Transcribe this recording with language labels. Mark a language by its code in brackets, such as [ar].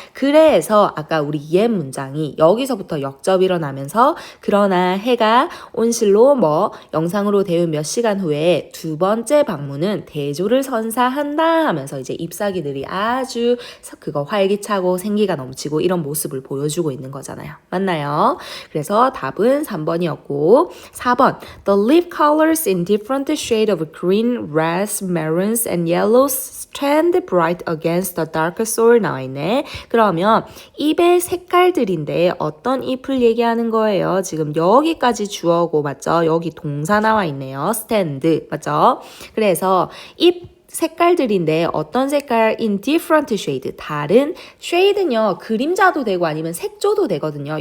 [ko] 그래서 아까 우리 옛 문장이 여기서부터 역접이 일어나면서 그러나 해가 온실로 영상으로 데운 몇 시간 후에 두 번째 방문은 대조를 선사한다 하면서 이제 잎사귀들이 아주 그거 활기차고 생기가 넘치고 이런 모습을 보여주고 있는 거잖아요. 맞나요? 그래서 답은 3번이었고 4번 [en] The leaf colors in different shade of green, reds, maroons, and yellows stand bright against the darker soil [ko] 나와 있네. 그러면 잎의 색깔들인데 어떤 잎을 얘기하는 거예요? 지금 여기까지 주어고 맞죠? 여기 동사 나와 있네요. stand 맞죠? 그래서 잎 색깔들인데 어떤 색깔 [en] in different shade [ko] 다른 shade는요 그림자도 되고 아니면 색조도 되거든요.